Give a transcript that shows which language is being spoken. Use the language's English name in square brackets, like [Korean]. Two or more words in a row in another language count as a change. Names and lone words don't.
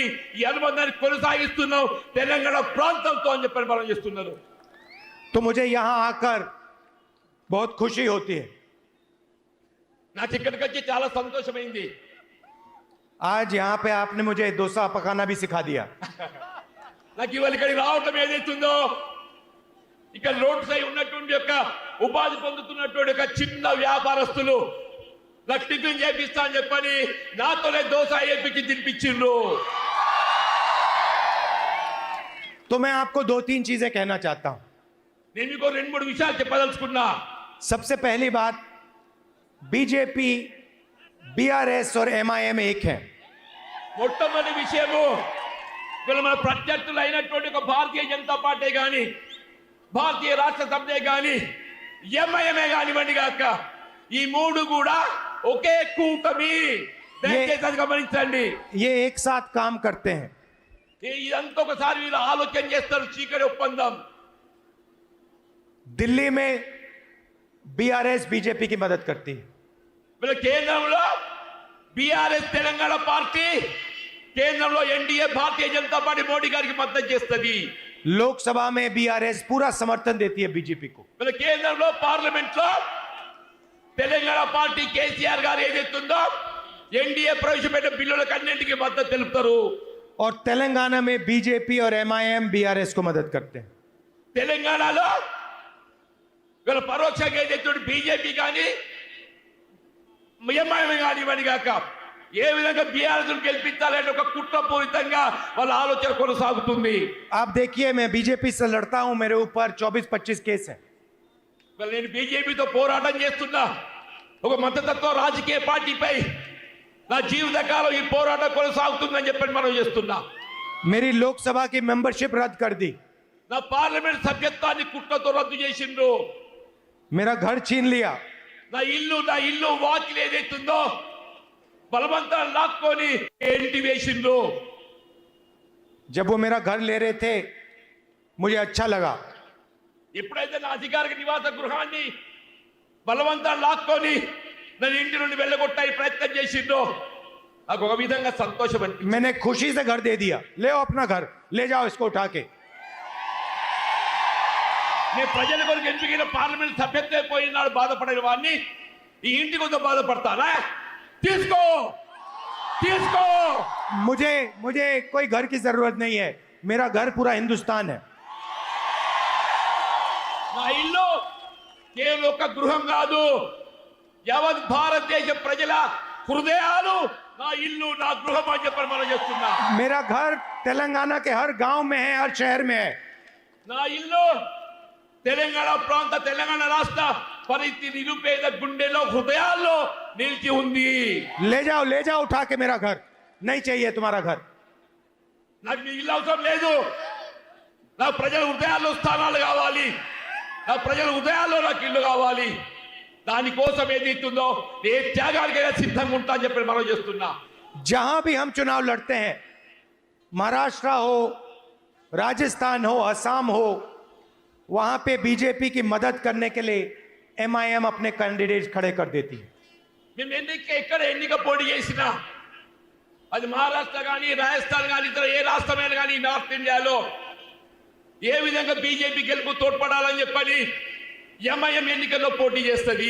[Telugu] ఈ అనుబంధాన్ని కొనసాగిస్తున్నాం తెలంగాణ ప్రాంతంతో అని చెప్పి మనం చేస్తున్నారు. [Hindi] तो मुझे यहां आकर बहुत खुशी होती है. [Telugu] నాకు ఇక్కడికి వచ్చి చాలా సంతోషమైంది. [Hindi] आज यहाँ पे आपने मुझे डोसा पकाना भी सिखा दिया. [Telugu] నాకు ఇవాళ ఇక్కడికి రావటం ఏదైతుందో ఇక్కడ [English] road side [Telugu] ఉన్నటువంటి యొక్క ఉపాధి పొందుతున్నటువంటి ఒక చిన్న వ్యాపారస్తులు నాకు టిఫిన్ చేపిస్తా అని చెప్పని నాతోనే దోశ వేపించి తినిపించిండ్రు. [Hindi] तो मैं आपको 2-3 चीजें कहना चाहता हूं. [Telugu] నేను మీకు 2-3 విషయాలు చెప్పదలుచుకున్నా. [Hindi] सबसे पहली बात, बीजेपी, बीआरएस और एमआईएम एक है. [Telugu] మొట్టమొదటి విషయము వీళ్ళు మన ప్రత్యర్థులు అయినటువంటి ఒక భారతీయ జనతా పార్టీ కానీ భారతీయ రాష్ట్ర సమితే గాని ఎంఐఎంఏ కానివ్వండి గాక ఈ మూడు కూడా ఒకే కూటమి దయచేసి అది గమనించండి [Hindi] ये एक साथ काम करते हैं [Telugu] ఇదంతా ఒకసారి వీళ్ళు ఆలోచన చేస్తారు చీకటి ఒప్పందం [Hindi] दिल्ली में बीआरएस बीजेपी की मदद करती है [Telugu] వీళ్ళ కేంద్రంలో బీఆర్ఎస్ తెలంగాణ పార్టీ కేంద్రంలో ఎన్డీఏ భారతీయ జనతా పార్టీ మోడీ గారికి మద్దతు చేస్తుంది [Hindi] लोकसभा में बीआरएस पूरा समर्थन देती है बीजेपी को [Telugu] వీళ్ళ కేంద్రంలో పార్లమెంట్ లో తెలంగాణ పార్టీ కేసీఆర్ గారు ఏదైతుందో ఎన్డీఏ ప్రవేశపెట్టిన బిల్లులకు అన్నింటికి మద్దతు తెలుపుతారు [Hindi] और तेलंगाना में बीजेपी और एमआईएम बीआरएस को मदद करते हैं [Telugu] తెలంగాణలో వీళ్ళ పరోక్షంగా ఏదైతే బీజేపీ కానీ ఎంఐఎం కానివ్వండి కాక ఏ విధంగా బీఆర్ఎస్ గెలిపించాలంటే ఒక కుట్రపూరితంగా వాళ్ళ ఆలోచన కొనసాగుతుంది [Hindi] आप देखिए मैं बीजेपी से लड़ता हूं मेरे ऊपर 24-25 केस है [Telugu] వీళ్ళు నేను బీజేపీతో పోరాటం చేస్తున్నా ఒక మతతత్వ రాజకీయ పార్టీపై నా జీవితకాలం ఈ పోరాటం కొనసాగుతుందని చెప్పని మనం చేస్తున్నా [Hindi] मेरी लोकसभा की मेंबरशिप रद्द कर दी [Telugu] నా పార్లమెంట్ సభ్యత్వాన్ని కుట్రతో రద్దు చేసిండ్రు [Hindi] मेरा घर छीन लिया [Telugu] నా ఇల్లు వాకిలు ఏదైతుందో బలవంతం లాక్కొని ఏంటి వేసిండ్రు [Hindi] जब वो मेरा घर ले रहे थे मुझे अच्छा लगा [Telugu] ఎప్పుడైతే నా అధికారిక నివాస గృహాన్ని బలవంతం లాక్కొని నన్ను ఇంటి నుండి వెళ్ళగొట్టాయి ప్రయత్నం చేసిండ్రు నాకు ఒక విధంగా సంతోషం అనిపించింది [Hindi] मैंने खुशी से घर दे दिया ले आओ अपना घर ले जाओ इसको उठा के [Telugu] నేను ప్రజల కొరకు ఎంపికైన పార్లమెంట్ సభ్యత్వం పోయిన నాడు బాధపడిన వాడిని ఈ ఇంటి కొంత బాధపడతానా తీసుకో తీసుకో [Hindi] मुझे कोई घर की जरूरत नहीं है मेरा घर पूरा हिंदुस्तान है [Telugu] నా ఇల్లు కేవలం ఒక గృహం కాదు యావత్ భారతదేశ ప్రజల హృదయాలు నా ఇల్లు నా గృహం అని చెప్పని మనం చేస్తున్నా [Hindi] मेरा घर तेलंगाना के हर गांव में है हर शहर में है [Telugu] నా ఇల్లు తెలంగాణ రాష్ట్ర పరిస్థితి నిరుపేద గుండెలో హృదయాల్లో నిలిచి ఉంది [Hindi] ले जाओ उठा के मेरा घर नहीं चाहिए तुम्हारा घर [Telugu] నాకు మీ ఇల్లు అవసరం లేదు నా ప్రజల హృదయాల్లో స్థానాలు కావాలి నా ప్రజల హృదయాల్లో నాకు ఇల్లు కావాలి దానికోసం ఏదైతుందో ఏ త్యాగానికైనా సిద్ధంగా ఉంటా అని చెప్పి మనం చేస్తున్నా [Hindi] जहां भी हम चुनाव लड़ते हैं महाराष्ट्र हो राजस्थान हो असम हो वहां पे बीजेपी की मदद करने के लिए एमआईएम अपने कैंडिडेट खड़े कर देती है [Telugu] మేము ఎక్కడ ఎన్నిక పోటీ చేసినా అది మహారాష్ట్ర కానీ రాజస్థాన్ కానీ ఇతర ఏ రాష్ట్రమైన కానీ నార్త్ ఇండియాలో ఏ విధంగా బీజేపీ గెలుపు తోడ్పడాలని చెప్పని ఎంఐఎం ఎన్నికల్లో పోటీ చేస్తుంది